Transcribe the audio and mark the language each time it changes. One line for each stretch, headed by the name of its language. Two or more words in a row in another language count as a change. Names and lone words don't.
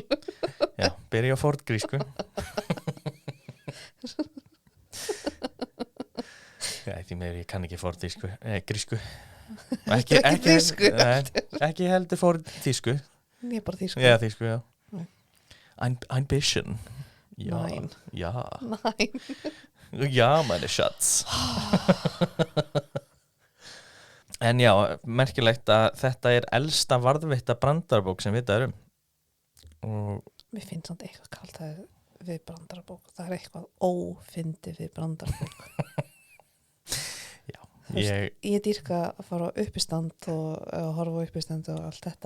Icelandic: Já, byrja á forngrísku. Því meður ég kann ekki forngrísku. Grísku. Ekki þýsku. Nei, ekki heldur fór þýsku. Ég er bara þýsku. Já, þýsku, já. Nei.
German: Ambition. Ja. Nein. Ja. Nein. Ja, meine Schatz.
Icelandic: En já, merkilegt að þetta er elsta varðveitta brandarbók sem vitað um. Og Mér finnst samt eitthvað kalt að við brandarabók. Það er eitthvað ófyndið við brandarabók. Ég dýrka að fara á uppistand og horfa á uppistand og allt þetta.